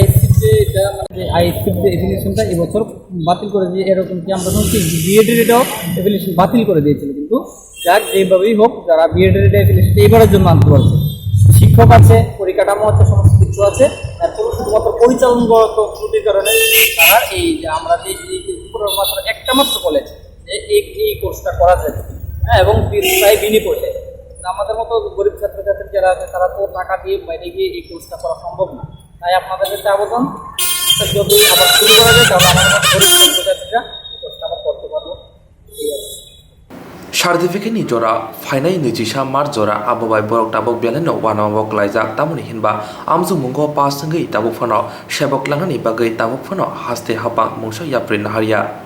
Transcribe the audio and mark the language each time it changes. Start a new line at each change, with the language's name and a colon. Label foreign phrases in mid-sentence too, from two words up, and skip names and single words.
Bangla: আইএসসির যে এফিলিয়েশনটা এবছর বাতিল করে দিয়ে এরকম কি আমরা শুনছি বিএডের এটাও এফিলিয়েশন বাতিল করে দিয়েছিল, কিন্তু যাক যেভাবেই হোক যারা বিএডের এটা এফিলিয়েশন এইবারের জন্য আনতে পারছে, শিক্ষক আছে, পরিকাঠামো আছে, সমস্ত কিছু আছে, তারপরে শুধুমাত্র পরিচালনগত ত্রুটির কারণে তারা এই যে আমরা যে মাত্র একটা মাত্র কলেজ এই কোর্সটা করা যায়, হ্যাঁ, এবং প্রায় বিনিময়ে আমাদের মতো গরিব ছাত্রছাত্রী যারা আছে তারা তো টাকা দিয়ে বাইরে গিয়ে এই কোর্সটা করা সম্ভব না। তাই আপনাদের কাছে আবেদন, যদি আবার শুরু করা যায় তাহলে আমাদের মতো গরিব ছাত্রছাত্রীরা এই কোর্সটা আবার করতে পারবো।
Kok Borok: Certificate ni jora fainai nijisa mar jora abobai borok tabok beleno wanamabok laijak tamoni hinba Amjokmungo pass wngwi tabok phano sebok langani bagai tabok phano haste hapang mungsa yapri naharia।